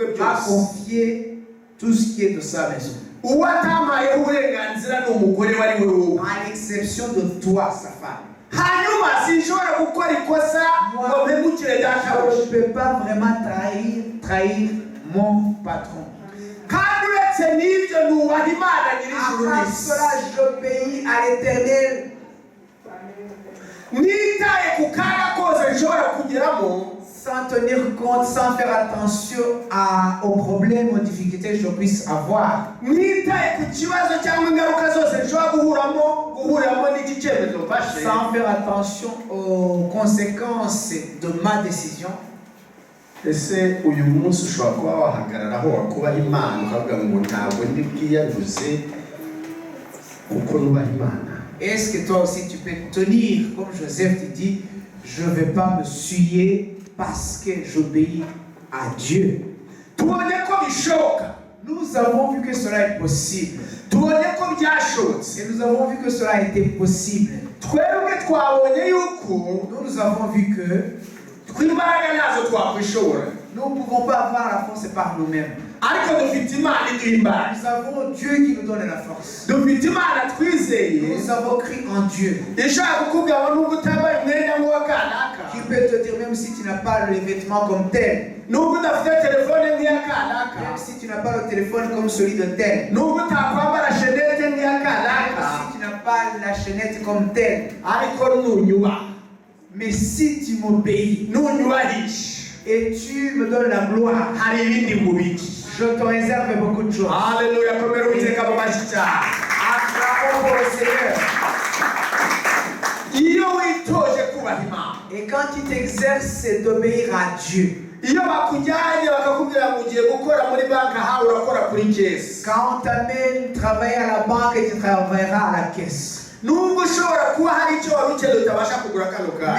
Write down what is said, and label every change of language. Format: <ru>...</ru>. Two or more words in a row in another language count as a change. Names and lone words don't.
<fr>m'a</fr> <rw>byose.</rw> <fr>confié tout ce qui est de sa maison.</fr> <rw>uwo atamayeho uburenganzira ni umugore wari we wowe.</rw> <fr>À l'exception de toi, sa femme.</fr> <rw>hanyuma sinshobora gukora ikosa ngo mpemukire</rw> <fr>Je</fr> <rw>databuja.</rw> <fr>ne peux pas vraiment trahir mon patron.</fr> <rw>kandi uretse n'ibyo nubaha imana nyir'ijuru</rw> <fr>Après</fr> <rw>n'isi.</rw> <fr>cela, j'obéis à l'Éternel.</fr> <rw>nitaye ku kaga kose nshobora kugeramo.</rw> <fr>Sans tenir compte, sans faire attention aux problèmes, aux difficultés que je puisse avoir.</fr> <rw>nitaye ku kibazo cyangwa ingaruka zose nshobora guhuriramo n'iki cyemezo mfashe.</rw> <fr>Sans faire attention aux conséquences de ma décision.</fr> <rw>ese uyu munsi ushobora kuba wahagararaho wakubaha imana ukavuga ngo ntabwo ndi bwiyanduze kuko nubaha imana.</rw> <fr>Est-ce que toi aussi tu peux tenir, comme Joseph te dit, je ne vais pas me souiller parce que j'obéis à Dieu.</fr> <rw>tubonye ko bishoboka,</rw> <fr>Nous avons vu que cela est possible.</fr> <rw>tubonye ko byashobotse.</rw> <fr>Et nous avons vu que cela a été possible.</fr> <rw>Twebwe twabonye yuko</rw> <fr>Nous avons vu que</fr> <rw>tw'imbaraga nazo twakwishobora,</rw> <fr>nous ne pouvons pas avoir la force par nous-mêmes.</fr> <rw>ariko dufite Imana iduha imbaraga,</rw> <fr>Nous avons Dieu qui nous donne la force.</fr> <rw>dufite Imana twizeye</rw> <fr>Nous avons cru en Dieu.</fr> <rw>ishobora kukubwira ngo nubwo utambaye umwenda nk'uwa kanaka,</rw> <fr>Qui peut te dire, même si tu n'as pas les vêtements comme tel,</fr> <rw>nubwo udafite telefone nk'iya kanaka,</rw> <fr>même si tu n'as pas le téléphone comme celui de tel,</fr> <rw>nubwo utakwambara shenete nk'iya</rw> <fr>même</fr> <rw>kanaka,</rw> <fr>si tu n'as pas la chaînette comme telle,</fr> <rw>ariko nunyubaha,</rw> <fr>mais si tu m'obéis</fr> <rw>nunyubahisha,</rw> <fr>et tu me donnes la gloire,</fr> <rw>hari ibindi mubiki.</rw> <fr>je te réserve beaucoup de choses.</fr> <rw>Haleluya, komera Uwiteka mu mashyi cyane.</rw> <fr>Acclamons pour le Seigneur.</fr> <rw>Iyo witoje kubaha Imana,</rw> <fr>Et quand tu t'exerces, c'est d'obéir à Dieu.</fr> <rw>iyo bakujyanye bakakubwira ngo ugiye gukora muri banki, aha urakora kuri kesi,</rw> <fr>Quand on t'amène travailler à la banque, et tu travailleras à la caisse.</fr> <rw>nubwo ushobora kuba hari icyo wari ukeneye utabasha kugura kano kanya,</rw>